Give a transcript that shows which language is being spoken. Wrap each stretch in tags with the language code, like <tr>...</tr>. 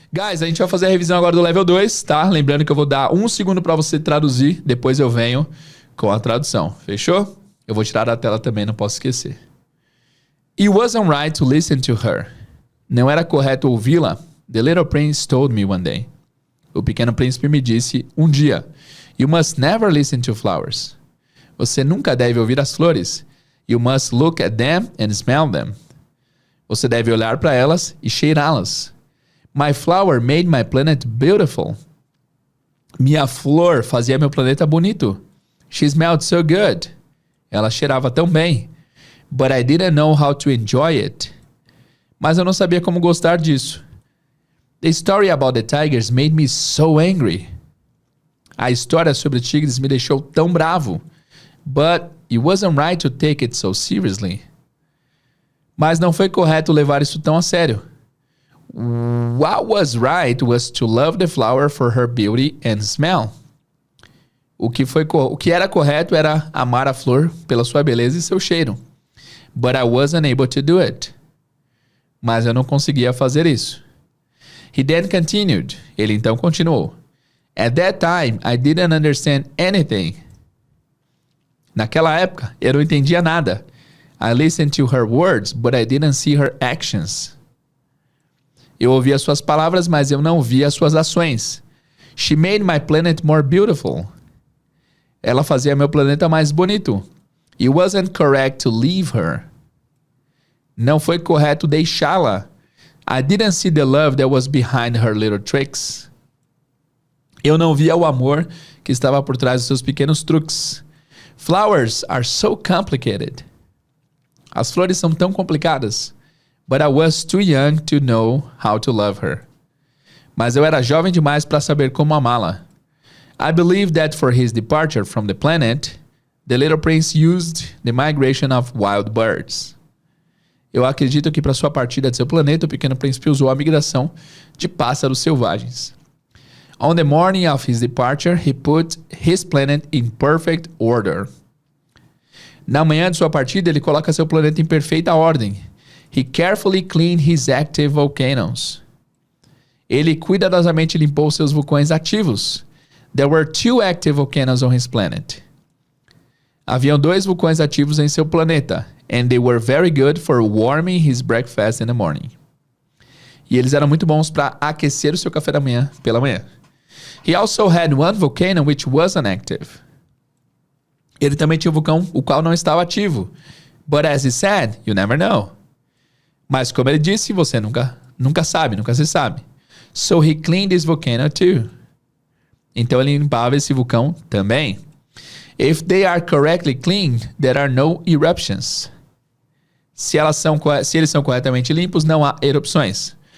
<pt>Guys, a gente vai fazer a revisão agora do level 2, tá? Lembrando que eu vou dar 1 segundo pra você traduzir, depois eu venho com a tradução. Fechou? Eu vou tirar da tela também, não posso esquecer.</pt> <en>It wasn't right to listen to her.</en> <pt>Não era correto ouvi-la.</pt> <en>The little prince told me one day.</en> <pt>O pequeno príncipe me disse um dia.</pt> <en>You must never listen to flowers.</en> <pt>Você nunca deve ouvir as flores.</pt> <en>You must look at them and smell them.</en> <pt>Você deve olhar para elas e cheirá-las.</pt> <en>My flower made my planet beautiful.</en> <pt>Minha flor fazia meu planeta bonito.</pt> <en>She smelled so good.</en> <pt>Ela cheirava tão bem.</pt> <en>But I didn't know how to enjoy it.</en> <pt>Mas eu não sabia como gostar disso.</pt> <en>The story about the tigers made me so angry.</en> <pt>A história sobre tigres me deixou tão bravo.</pt> <en>But it wasn't right to take it so seriously.</en> <pt>Mas não foi correto levar isso tão a sério.</pt> <en>What was right was to love the flower for her beauty and smell.</en> <pt>O que era correto era amar a flor pela sua beleza e seu cheiro.</pt> <en>But I wasn't able to do it.</en> <pt>Mas eu não conseguia fazer isso.</pt> <en>He then continued.</en> <pt>Ele então continuou.</pt> <en>At that time, I didn't understand anything.</en> <pt>Naquela época, eu não entendia nada.</pt> <en>I listened to her words, but I didn't see her actions.</en> <pt>Eu ouvia suas palavras, mas eu não via suas ações.</pt> <en>She made my planet more beautiful.</en> <pt>Ela fazia meu planeta mais bonito.</pt> <en>It wasn't correct to leave her.</en> <pt>Não foi correto deixá-la.</pt> <en>I didn't see the love that was behind her little tricks.</en> <pt>Eu não via o amor que estava por trás dos seus pequenos truques.</pt> <en>Flowers are so complicated.</en> <pt>As flores são tão complicadas.</pt> <en>But I was too young to know how to love her.</en> <pt>Mas eu era jovem demais para saber como amá-la.</pt> <en>I believe that for his departure from the planet, the little prince used the migration of wild birds.</en> <pt>Eu acredito que para sua partida de seu planeta, o pequeno príncipe usou a migração de pássaros selvagens.</pt> <en>On the morning of his departure, he put his planet in perfect order.</en> <pt>Na manhã de sua partida, ele coloca seu planeta em perfeita ordem.</pt> <en>He carefully cleaned his active volcanoes.</en> <pt>Ele cuidadosamente limpou seus vulcões ativos.</pt> <en>There were 2 active volcanoes on his planet.</en> <pt>Haviam 2 vulcões ativos em seu planeta.</pt> <en>And they were very good for warming his breakfast in the morning.</en> <pt>E eles eram muito bons para aquecer o seu café da manhã pela manhã.</pt> <en>He also had 1 volcano which wasn't active.</en> <pt>Ele também tinha um vulcão o qual não estava ativo.</pt> <en>But as he said, you never know.</en> <pt>Mas como ele disse, você nunca sabe, nunca se sabe.</pt> <en>So he cleaned this volcano too.</en> <pt>Então ele limpava esse vulcão também.</pt> <en>If they are correctly cleaned, there are no eruptions.</en> <pt>Se eles são corretamente limpos, não há erupções.</pt>